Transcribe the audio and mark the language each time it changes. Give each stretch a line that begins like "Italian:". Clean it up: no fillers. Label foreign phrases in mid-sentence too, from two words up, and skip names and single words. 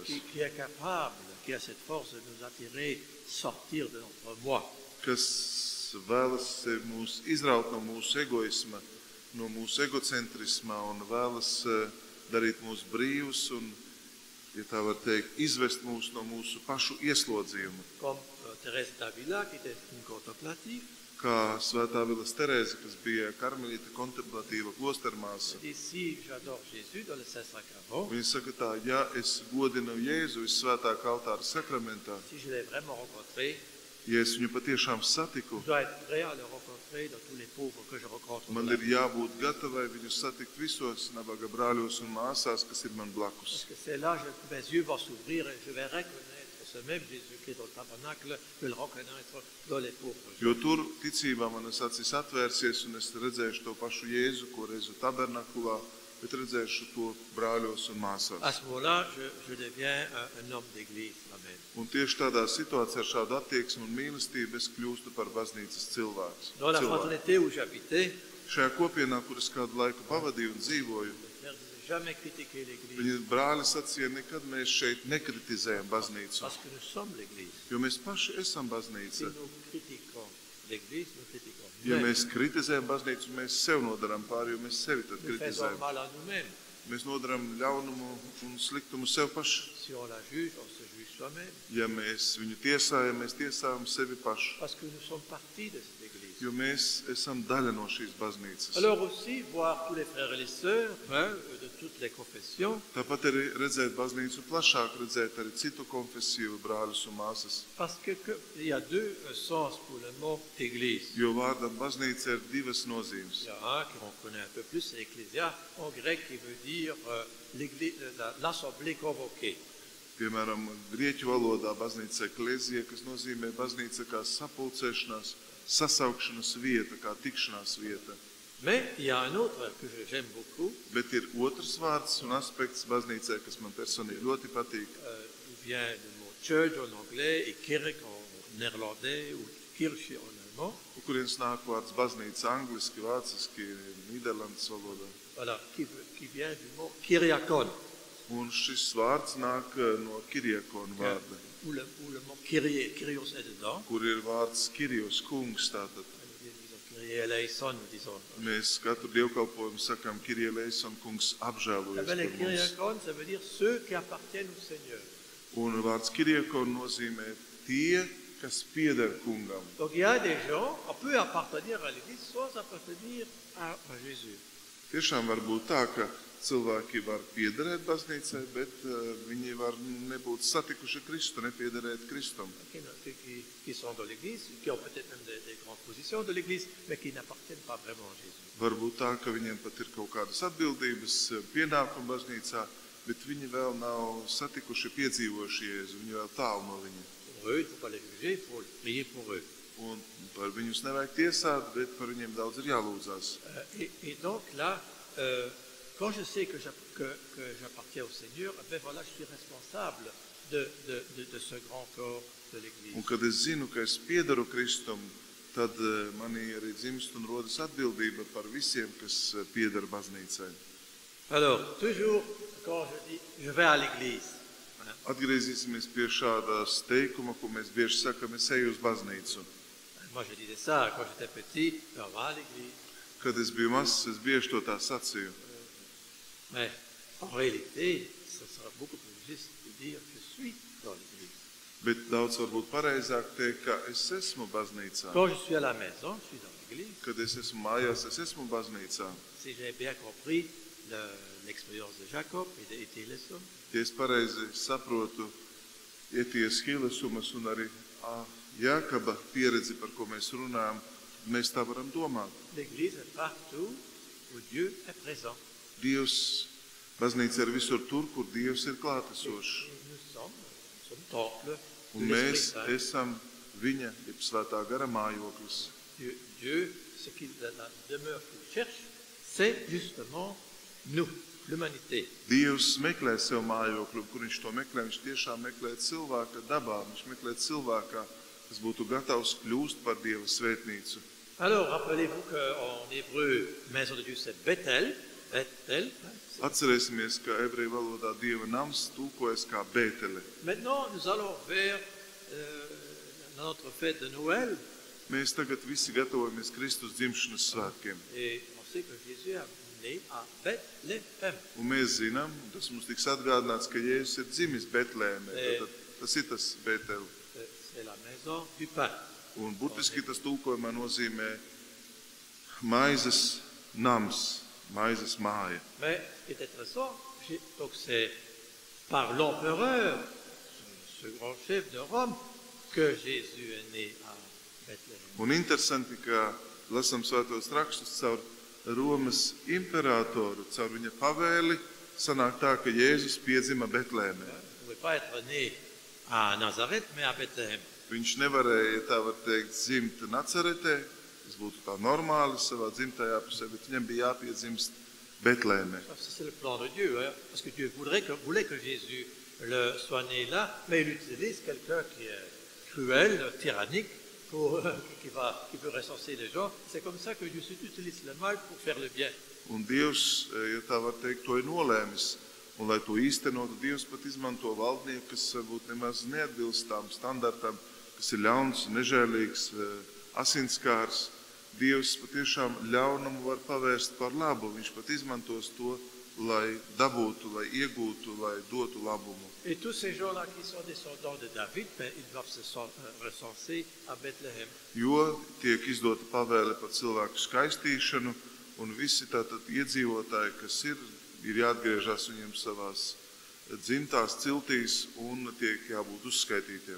French: Qui est capable, qui a cette force de nous attirer, sortir de notre moi.
Latvian: Kas vēlas mūs izraut no mūsu egoisma, no mūsu egocentrisma un vēlas darīt mūs brīvus un, ja tā var teikt, izvest mūs no mūsu pašu ieslodzījuma.
French: Comme Thérèse d'Avila, qui était une contemplative,
Latvian: Kā Svētā Vilas Terēze, kas bija karmelīta kontemplatīva klostermāsa.
French: elle dit, si j'adore Jésus dans le Saint-Sacrement,
Latvian: Viņa saka tā, ja es godinu Jēzu Svētākā altāra sakramentā,
French: si je l'ai vraiment rencontré,
Latvian: ja es viņu patiešām satiku,
French: je dois être prêt à le rencontrer dans tous les pauvres que je rencontre.
Latvian: man ir jābūt gatavai viņu satikt visos nabaga brāļos un māsās, kas ir man blakus.
French: Parce que c'est là que mes yeux vont s'ouvrir et je vais reconnaître ce même Jésus qui est dans le tabernacle, je vais le reconnaître dans les pauvres.
Latvian: Jo tur ticībā manas acis atvērsies un es redzēšu to pašu Jēzu, ko redzu tabernakulā, bet redzēšu to brāļos un māsās.
French: À ce moment-là, je deviens un homme d'église. Amen.
Latvian: Un tieši tādā situācijā ar šādu attieksmi un mīlestību es kļūstu par baznīcas cilvēks.
French: Dans la fraternité où j'habitais,
Latvian: Šajā kopienā, kur es kādu laiku pavadīju un dzīvoju,
French: les frères disaient jamais critiquer l'église
Latvian: viņi brāļi sacīja, nekad mēs šeit nekritizējam baznīcu,
French: parce que nous sommes l'église.
Latvian: jo mēs paši esam
French: Si
Latvian: baznīca.
French: nous critiquons l'église, nous critiquons
Latvian: Ja
French: nous-mêmes.
Latvian: mēs kritizējam baznīcu, mēs sev nodaram pāri, jo mēs sevi tad
French: Nous faisons
Latvian: kritizējam.
French: mal à nous-mêmes.
Latvian: Mēs nodaram ļaunumu un sliktumu sev paši.
French: Si on la juge, on se juge soi-même.
Latvian: Ja mēs viņu tiesājam, mēs tiesājam sevi paši,
French: Parce que nous sommes partie de cette église.
Latvian: jo mēs esam daļa no šīs baznīcas.
French: Alors aussi, voir tous les frères et les sœurs de toutes les confessions,
Latvian: Tāpat arī redzēt baznīcu plašāk, redzēt arī citu konfesiju brāļus un māsas.
French: parce il y a deux sens pour le mot église.
Latvian: Jo vārdam baznīca ir divas nozīmes.
French: Il y a un qu'on connaît un peu plus, c'est ecclésia, en grec, qui veut dire l'assemblée convoquée.
Latvian: Piemēram, grieķu valodā baznīca eklēzija, kas nozīmē baznīca kā sapulcēšanās, sasaukšanas vieta, kā tikšanās vieta.
French: Mais il y a un autre que j'aime beaucoup,
Latvian: Bet ir otrs vārds un aspekts baznīcai, kas man personīgi ļoti patīk.
French: il vient du mot church en anglais et kirk en néerlandais ou kirche en allemand.
Latvian: Kurienes nāk vārds baznīca angliski, vāciski, Nīderlandes valodā.
French: Voilà, qui vient du mot kyriakon,
Latvian: Un šis vārds nāk no Kiriakona vārda,
French: où le mot kyrios est dedans.
Latvian: kur ir vārds Kirijos kungs. Tātad
French: Disons
Greek: Κύριε ελέησον,
French: nous disons.
Latvian: mēs katru dievkalpojumu sakam
Greek: Κύριε ελέησον
Latvian: kungs apžēlojies
French: Les
Latvian: par mums.
French: kyriakon, ça veut dire ceux qui appartiennent au Seigneur.
Latvian: Un vārds Kiriakona nozīmē tie, kas pieder kungam.
French: Donc il y a des gens, on peut appartenir à l'Église sans appartenir à Jésus.
Latvian: Tiešām var būt tā, ka cilvēki var piederēt baznīcai, bet viņi var nebūt satikuši Kristu, nepiederēt Kristum.
French: Qui sont dans l'Église, qui ont peut-être même des grandes positions de l'Église, mais qui n'appartiennent pas vraiment à Jésus.
Latvian: Varbūt tā, ka viņiem pat ir kaut kādas atbildības, pienākumi baznīcā, bet viņi vēl nav satikuši, piedzīvojuši Jēzu, viņi vēl tālu no viņa.
French: Pour eux, il ne faut pas les juger, il faut prier pour eux.
Latvian: Un par viņus nevajag tiesāt, bet par viņiem daudz ir jālūdzās.
French: Et donc là, quand je sais que j'appartiens au Seigneur, ben voilà, je suis responsable de ce grand corps de l'Église.
Latvian: Un kad es zinu, ka es piedaru Kristum, tad manī arī dzimst un rodas atbildība par visiem, kas pieder baznīcai.
French: Alors, toujours, quand je dis, je vais à l'Église,
Latvian: Atgriezīsimies pie šādas teikuma, ko mēs bieži sakam, es eju uz baznīcu.
French: moi je disais ça quand j'étais petit, on va à l'Église.
Latvian: Kad es biju mazs, es bieži to tā sacīju.
French: Mais en réalité, ça sera beaucoup plus juste de dire je suis dans l'église.
Latvian: Bet daudz varbūt pareizāk teikt, ka es esmu baznīcā.
French: Quand je suis à la maison, je suis dans l'église.
Latvian: Kad es esmu mājās, es esmu baznīcā.
French: Si j'ai bien compris l'expérience de Jacob et d'Hilesum,
Latvian: Ja es pareizi saprotu Ieties Hilesumas un arī Jākaba pieredzi, par ko mēs runājam, mēs tā varam domāt.
French: l'église est partout où Dieu est présent.
Latvian: Dievs, baznīca ir visur tur, kur Dievs ir klātesošs.
French: Nous sommes temple
Latvian: Un
French: de l'Esprit
Latvian: mēs
French: Saint.
Latvian: esam viņa, jeb svētā gara mājoklis.
French: Dieu, ce qu'il la demeure qu'il cherche, c'est justement nous, l'humanité.
Latvian: Dievs meklē sev mājokli, kur viņš to meklē. Viņš tiešām meklē cilvēka dabā. Viņš meklē cilvēkā, kas būtu gatavs kļūst par Dieva svētnīcu.
French: Alors, rappelez-vous qu'en hébreu, maison de Dieu, c'est Bethel. Bethel.
Latvian: Atcerēsimies, ka ebreju valodā Dieva nams tulkojas kā Bētele.
French: Maintenant, nous allons vers notre fête de Noël.
Latvian: Mēs tagad visi gatavojamies Kristus dzimšanas svētkiem.
French: Et on sait que Jésus est né à Bethléem.
Latvian: Un mēs zinām, un tas mums tiks atgādināts, ka Jēzus ir dzimis Betlēmē. Tātad tas ir tas Bētele.
French: C'est la maison du pain.
Latvian: Un burtiski tas tulkojumā nozīmē maizes nams, maizes māja.
French: Mais ce qui est intéressant, donc c'est par l'empereur, ce grand chef de Rome, que Jésus est né à Bethléem.
Latvian: Un interesanti, ka lasam svētos rakstus caur Romas imperatoru, caur viņa pavēli, sanāk tā, ka Jēzus piedzima Betlēmē.
French: Il ne pouvait pas être né à Nazareth, mais à Bethléem.
Latvian: Viņš nevarēja, ja tā var teikt, dzimt Nacaretē, tas būtu tā normāli savā dzimtajā pusē, bet viņam bija jāpiedzimst Betlēmē.
French: C'est le plan de Dieu, hein, parce que Dieu voulait que Jésus soit né là, mais il utilise quelqu'un qui est cruel, tyrannique, qui veut recenser les gens. C'est comme ça que Dieu utilise le mal pour faire le bien.
Latvian: Un Dievs, ja tā var teikt, to ir nolēmis. Un, lai to īstenotu, Dievs pat izmanto valdnieku, kas varbūt nemaz neatbilst tām standartam, kas ir ļauns, nežēlīgs, asinskārs. Dievs patiešām ļaunumu var pavērst par labu. Viņš pat izmantos to, lai dabūtu, lai iegūtu, lai dotu labumu.
French: Et tous ces gens-là qui sont descendants de David, ils doivent se recenser à Bethléem.
Latvian: Jo tiek izdota pavēle par cilvēku skaistīšanu, un visi tātad iedzīvotāji, kas ir jāatgriežas viņiem savās dzimtās ciltīs un tiek jābūt uzskaitītiem.